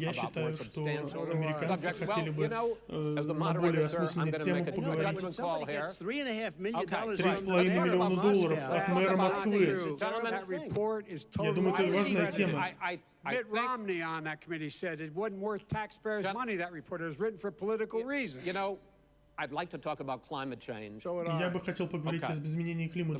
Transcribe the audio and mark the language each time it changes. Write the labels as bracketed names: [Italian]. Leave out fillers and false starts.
[Russian] Я считаю, что американцы хотели бы на более осмысленную тему поговорить. $3,5 миллиона долларов от мэра Москвы. Я думаю, это важная тема. [English] Mitt Romney on that committee said it wasn't worth taxpayers' money, that report. It was written for political reasons. You know, I'd like to talk about climate change. [Russian] Я бы хотел поговорить о изменении климата.